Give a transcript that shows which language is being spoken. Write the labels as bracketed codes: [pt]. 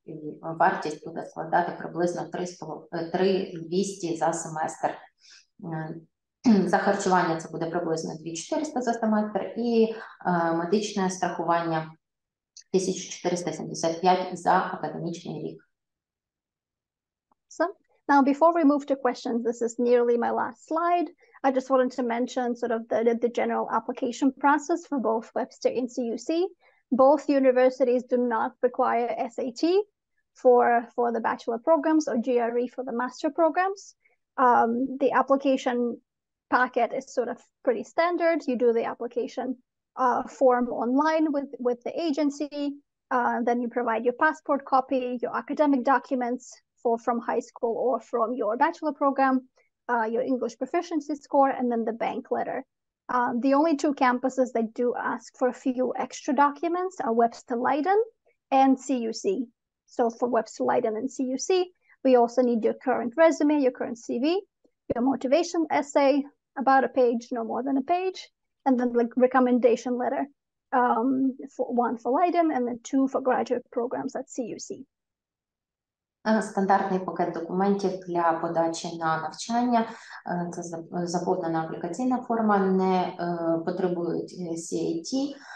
[uk] І вартість буде складати приблизно 3,200 за семестр. За харчування це буде приблизно 2,400 за семестр. І медичне страхування 1,475 за академічний рік. [en] So now, before we move to questions, this is nearly my last slide. I just wanted to mention sort of the general application process for both Webster and CUC. Both universities do not require SAT for the bachelor programs or GRE for the master programs. The application packet is sort of pretty standard. You do the application form online with the agency. Then you provide your passport copy, your academic documents, from high school or from your bachelor program, your English proficiency score, and then the bank letter. The only two campuses that do ask for a few extra documents are Webster Leiden and CUC. So for Webster Leiden and CUC, we also need your current resume, your current CV, your motivation essay, about a page, no more than a page, and then the recommendation letter, one for Leiden and then 2 for graduate programs at CUC. [uk] Стандартний пакет документів для подачі на навчання. Це заповнена аплікаційна форма, не потребують CAT.